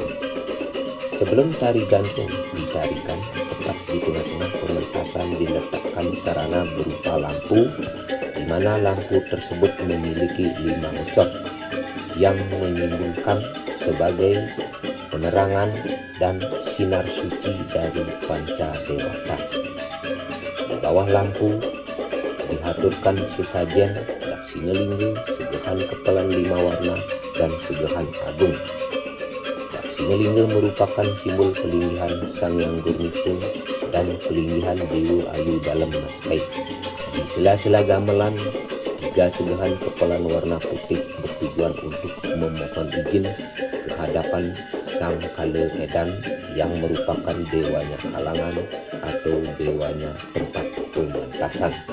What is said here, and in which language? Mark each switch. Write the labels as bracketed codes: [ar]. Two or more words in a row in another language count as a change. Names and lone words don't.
[id] Sebelum tari gantung ditarikan, tepat di tengah-tengah pementasan diletakkan sarana berupa lampu, di mana lampu tersebut memiliki 5 ucok yang menyimbolkan sebagai penerangan dan sinar suci dari panca dewata. Di bawah lampu dihaturkan sesajen Daksinelingge, segehan kepelan 5 warna, dan segehan agung. Daksinelingge merupakan simbol pelinggihan Sang Hyang Gurnito dan pelinggihan Dewa Ayu Dalem Mas Pait. Di sela-sela gamelan, 3 segehan kepelan warna putih bertujuan untuk memohon izin ke hadapan Sang Kale Edan yang merupakan dewanya kalangan atau dewanya tempat pementasan.